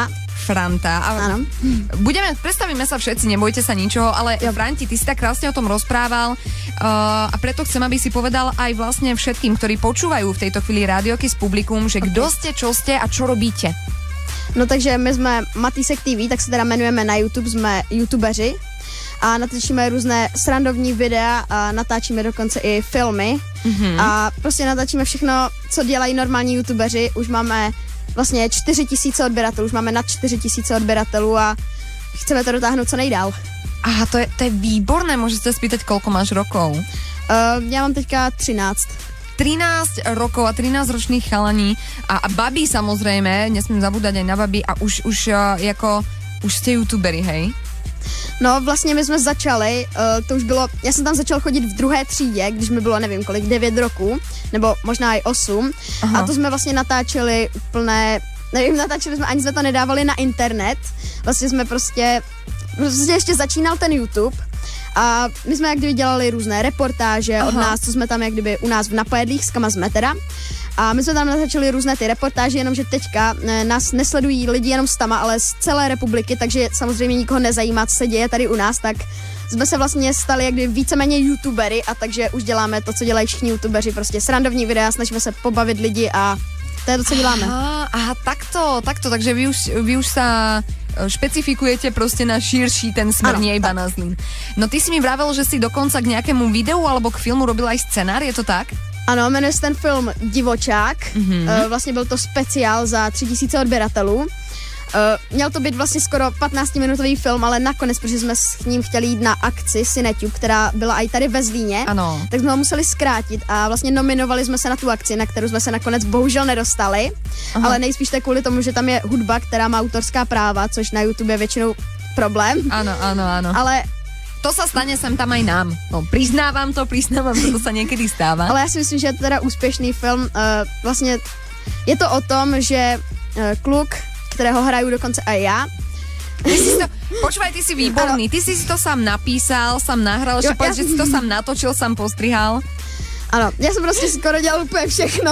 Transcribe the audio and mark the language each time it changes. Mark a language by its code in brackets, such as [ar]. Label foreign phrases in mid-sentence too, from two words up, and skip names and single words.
[sk] Áno. Predstavíme sa všetci, nebojte sa ničoho, ale Franti, ty si tak krásne o tom rozprával a preto chcem, aby si povedal aj vlastne všetkým, ktorí počúvajú v tejto chvíli Rádio Kiss Publikum, že kdo ste, čo ste a čo robíte. [cs] No takže my jsme Matýsek TV, tak se teda jmenujeme na YouTube, jsme youtubeři a natáčíme různé srandovní videa a natáčíme dokonce i filmy a prostě natáčíme všechno, co dělají normální youtubeři. Už máme vlastně 4 000 odběratelů, už máme nad 4 000 odběratelů a chceme to dotáhnout co nejdál. [sk] Aha, to je výborné, môžete spýtať, koľko máš rokov? [cs] Já mám teďka 13. [sk] 13 rokov a 13 ročných chalaní a babi samozrejme, nesmím zabúdať aj na babi a už ste youtuberi, hej? [cs] No vlastně my jsme začali, to už bylo, já jsem tam začal chodit v 2. třídě, když mi bylo nevím kolik, 9 roků, nebo možná i 8. Aha. A to jsme vlastně natáčeli plné, nevím, natáčeli jsme, ani jsme to nedávali na internet, vlastně jsme prostě ještě začínal ten YouTube a my jsme jak kdyby dělali různé reportáže od nás, co jsme tam jak kdyby u nás v Napojedlých, s kama jsme teda. A my jsme tam natáčeli různé ty reportáže, jenomže teďka nás nesledují lidi jenom z Tama, ale z celé republiky, takže samozřejmě nikoho nezajímá, co se děje tady u nás, tak jsme se vlastně stali jak kdyby víceméně youtubery a takže už děláme to, co dělají všichni youtubeři, prostě srandovní videa, snažíme se pobavit lidi a to je to, co děláme. Aha, [sk] takto, takže vy už sa špecifikujete proste na širší ten smer, nie iba na zlý. No ty si mi vravel, že si dokonca k nejakému videu alebo k filmu robil aj scenár, je to tak? [cs] Ano, jmenuje se ten film Divočák, vlastně byl to speciál za 3 000 odběratelů. Měl to být vlastně skoro 15-minutový film, ale nakonec, protože jsme s ním chtěli jít na akci Cinetube, která byla i tady ve Zlíně, tak jsme ho museli zkrátit a vlastně nominovali jsme se na tu akci, na kterou jsme se nakonec bohužel nedostali, ale nejspíš tak kvůli tomu, že tam je hudba, která má autorská práva, což na YouTube je většinou problém. [sk] Áno. Ale to sa stane sem tam aj nám. No, priznávam to sa niekedy stáva. [cs] Ale ja si myslím, že je to teda úspěšný film. Vlastně je to o tom, že kluk, kterého hraju dokonce aj ja. [sk] Počúvaj, ty si výborný. Ty si to sám napísal, sám nahral, že si to sám natočil, sám postrihal. [cs] Ano, já jsem prostě skoro dělal úplně všechno.